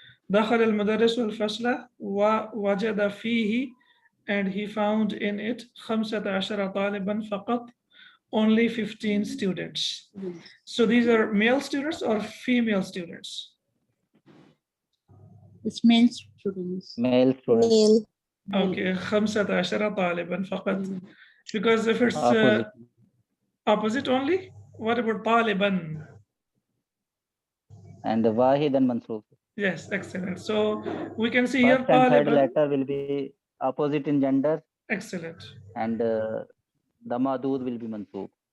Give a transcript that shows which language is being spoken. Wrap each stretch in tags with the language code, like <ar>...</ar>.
<ar>دخل المدرس الفصل ووجد فيه,</ar> <en>and he found in it 15</en> <ar>طالبا فقط,</ar> <en>only 15 students. So these are male students or female students? It's male students. Male students. Okay, 15</en> <ar>طالبا فقط.</ar> <en>Because if it's opposite only, what about طالبا? And wahid and mansoob. Yes, excellent. So we can see First here and third letter will be opposite in gender. Excellent. And the madud will be mansoob.</en>